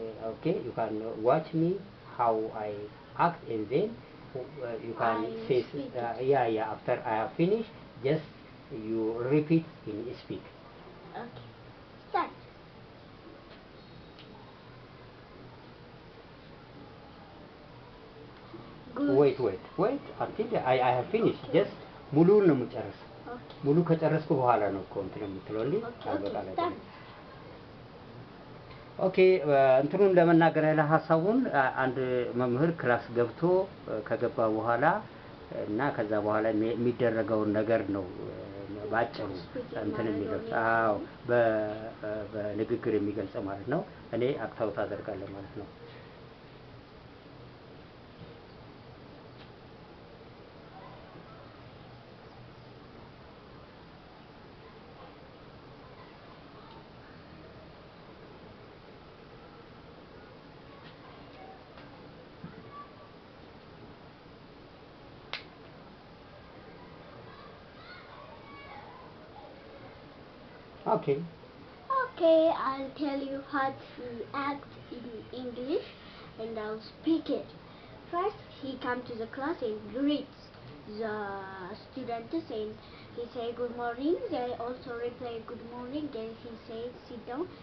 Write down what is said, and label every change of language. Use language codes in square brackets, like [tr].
[en] okay, you can watch me how I act, and then you can say yeah after I have finished just you repeat in speak. Okay, start. Good. Wait until I have finished. [am] Just ሙሉውን ነው የምጨርሰው። ሙሉ ከጨረስኩ በኋላ ነው ኮንትሪም የምትለው እንዴ አበቃለሁ። ኦኬ እንትኑን ለመናገር ያለ ሐሳቡን አንድ መምህር ክላስ ገብቶ ከገባ በኋላ እና ከዛ በኋላ የሚደረገውን ነገር ነው ባጭሩ እንትን የሚገልጸው በንግግር የሚገልጸው ማለት ነው። እኔ አክታውት አደርጋለሁ ማለት ነው። Okay, [en] I'll tell you how to act in English and I'll speak it. First, he comes to the class and greets the students and he say good morning. They also reply good morning. Then he says sit down.